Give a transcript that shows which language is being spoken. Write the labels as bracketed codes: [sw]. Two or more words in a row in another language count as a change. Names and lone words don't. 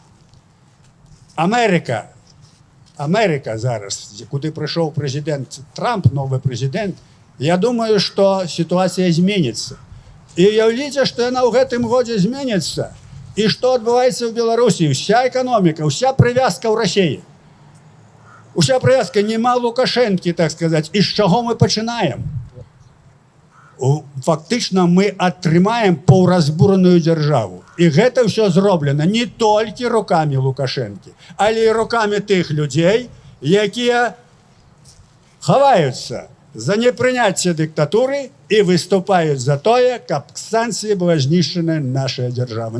[be] Амерыка зараз, куды прыйшоў прэзідэнт Трамп, новы прэзідэнт, я думаю, што сітуацыя зменіцца. І уяўліце, што яна ў гэтым годзе зменіцца. І што адбываецца ў Беларусі? Уся эканоміка, уся прывязка ў Расіі. [uk] Уся прив'язка, нема Лукашенки, так сказати. І з чого ми починаємо? Фактично ми [be] атрымаем паўразбураную дзяржаву. І гэта ўсё зроблена не толькі рукамі Лукашэнкі, але і рукамі тых людзей, якія хаваюцца за непрыняцце дыктатуры і выступаюць за тое, каб санкцыі была знішчана наша дзяржава.